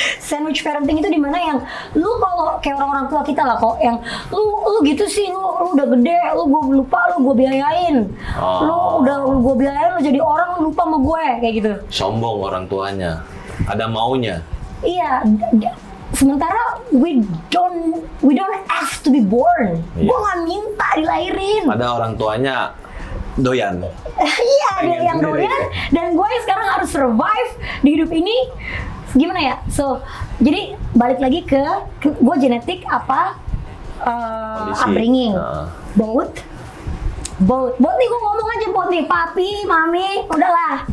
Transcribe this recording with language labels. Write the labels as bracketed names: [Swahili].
[Indonesian] Sandwich parenting itu dimana yang lu kalau kayak orang-orang tua kita lah kok, yang lu gitu sih, lu udah gede, lu lupa lu gue biayain, lu gue biayain, lu jadi orang lu lupa sama gue kayak gitu. Sombong orang tuanya, ada maunya. Iya. Sementara [English] we don't ask to be born. [Indonesian] Iya. Gue nggak minta dilahirin. Ada orang tuanya doyan. Iya, ada yang doyan, dan gue sekarang harus survive di hidup ini. Gimana ya? So, jadi balik lagi ke gue genetik apa upbringing. Both nih, gue ngomong aja both nih, papi, mami, udahlah.